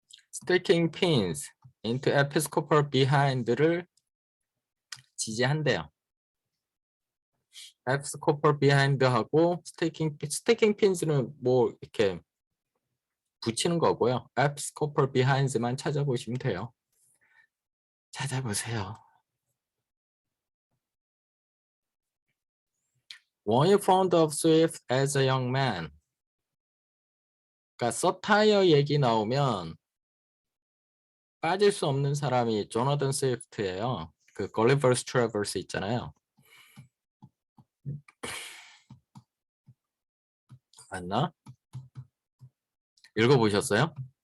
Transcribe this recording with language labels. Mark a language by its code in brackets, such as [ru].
[en] Sticking pins into episcopal behind [ko] 를 지지한대요. [en] episcopal behind [ko] 하고 [en] sticking pins [ko] 는 뭐 이렇게 붙이는 거고요. [en] episcopal behinds [ko] 만 찾아보시면 돼요. 찾아보세요. [en] Were you fond of Swift as a young man? [ko] 그러니까 서타이어 얘기 나오면 빠질 수 없는 사람이 조나단 스위프트예요. 그 걸리버스 트래버스 있잖아요. 맞나? 읽어보셨어요?